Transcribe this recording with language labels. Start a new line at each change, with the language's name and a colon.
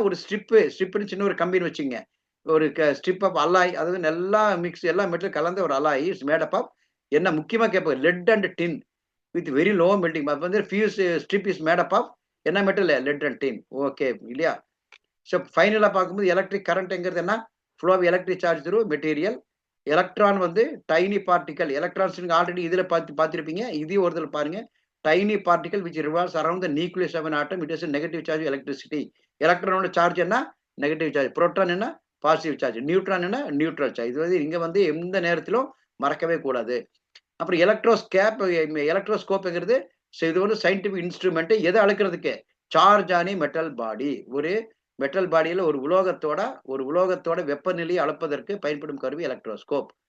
Tamil: ஒரு ஸ்ட்ரிப்னு சின்ன ஒரு கம்பின்னு வச்சுங்க. ஒரு ஸ்ட்ரிப் ஆஃப் அலாய், அதாவது நல்லா மிக்ஸ் எல்லா மெட்டீரியல் கலந்த ஒரு alloy is made up of என்ன முக்கியமா கேட்பாங்க,
English: Lead and tin with very low melting.
Tamil: அப்ப வந்து
English: fuse strip is made up of
Tamil: என்ன material? Let and tin. Okay இல்லையா? ஸோ ஃபைனலா பார்க்கும்போது எலக்ட்ரிக் கரண்ட்ங்கிறது என்ன?
English: Flow of electric charge through material.
Tamil: Electron வந்து டைனி பார்ட்டிகல். எலக்ட்ரான்ஸ் நீங்க ஆல்ரெடி இதுல பார்த்திருப்பீங்க. இதையும் ஒரு தடவை பாருங்க.
English: Tiny particle which revolves around the nucleus of an atom, it has a negative charge of electricity.
Tamil: எலக்ட்ரானோட charge என்ன? Negative charge. புரோட்டான் என்ன? Positive charge. நியூட்ரான் என்ன? Neutral charge. இது வந்து இங்க வந்து எந்த நேரத்திலும் மறக்கவே கூடாது. அப்புறம் எலக்ட்ரோஸ்கோப்ங்கிறது இது வந்து சயின்டிபிக் இன்ஸ்ட்ருமெண்ட். எதை அளக்கிறதுக்கு? சார்ஜ் ஆனி மெட்டல் பாடி. ஒரு மெட்டல் பாடியில ஒரு உலோகத்தோட வெப்பநிலையை அளப்பதற்கு பயன்படும் கருவி எலக்ட்ரோஸ்கோப்.